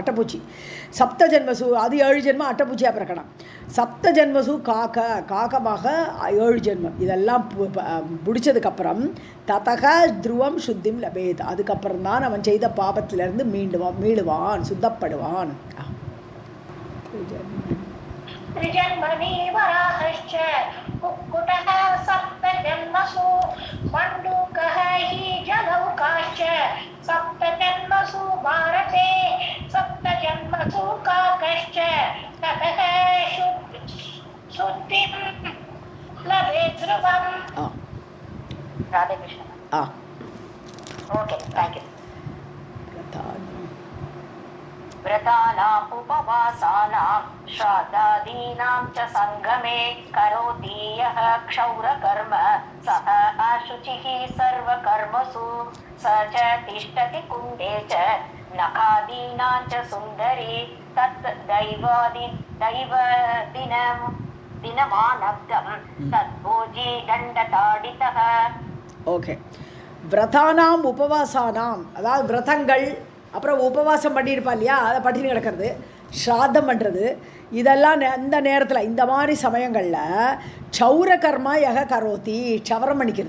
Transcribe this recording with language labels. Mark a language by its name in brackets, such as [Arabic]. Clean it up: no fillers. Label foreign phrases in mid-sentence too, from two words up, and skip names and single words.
[Tamil] அட்டைப்பூச்சி [Sanskrit] सप्त जन्मसु [Tamil] அது 7 ஜென்மம் அட்டைப்பூச்சியாக பிறக்கணும். [Sanskrit] सप्त जन्मसु [Tamil] காக்கமாக 7 ஜென்மம். இதெல்லாம் முடிச்சதுக்கப்புறம் [Sanskrit] ततः ध्रुवं शुद्धिं लभेत्, [Tamil] அதுக்கப்புறம் தான் அவன் செய்த பாபத்திலிருந்து மீளுவான், சுத்தப்படுவான். [Sanskrit] त्रिजन्मनि वराहश्च कुक्कुटः सप्तजन्मसु मण्डूकः हि जलौकाश्च सप्तजन्मसु भारते सप्तजन्मसु काकश्च ततः शुद्धिं लभेत् ध्रुवम्. राधे कृष्ण. [English] Okay, thank you. [Sanskrit] व्रतानाम् उपवासानां श्राद्धादीनां च संगमे करोति यः क्षौरकर्म सः अशुचिः सर्वकर्मसु स च तिष्ठति कुण्डे च नखादीनां च सुन्दरी तत् दिनमानब्दं तद्भोजी दण्डताडितः. [Tamil] ஓகே, [Sanskrit] व्रतानाम् उपवासानाम्, [Tamil] அதாவது விரதங்கள், அப்புறம் உபவாசம் பண்ணியிருப்பா இல்லையா, அதை பட்டினி கிடக்கிறது, ஸ்ராத்தம் பண்ணுறது, இதெல்லாம் அந்த நேரத்தில் இந்த மாதிரி சமயங்களில் [Sanskrit] क्षौर कर्म यः करोति, [Tamil] க்ஷவரம் பண்ணிக்கிறது.